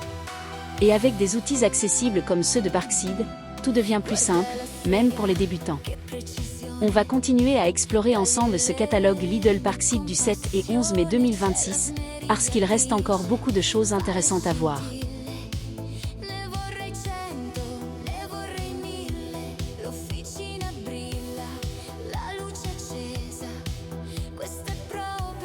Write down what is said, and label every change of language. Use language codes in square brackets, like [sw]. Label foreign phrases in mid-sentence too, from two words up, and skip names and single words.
[fr] Et avec des outils accessibles comme ceux de Parkside, tout devient plus simple, même pour les débutants. On va continuer à explorer ensemble ce catalogue Lidl Parkside du 7 et 11 mai 2026, parce qu'il reste encore beaucoup de choses intéressantes à voir. [it] l'officina brilla, la luce accesa, questo è proprio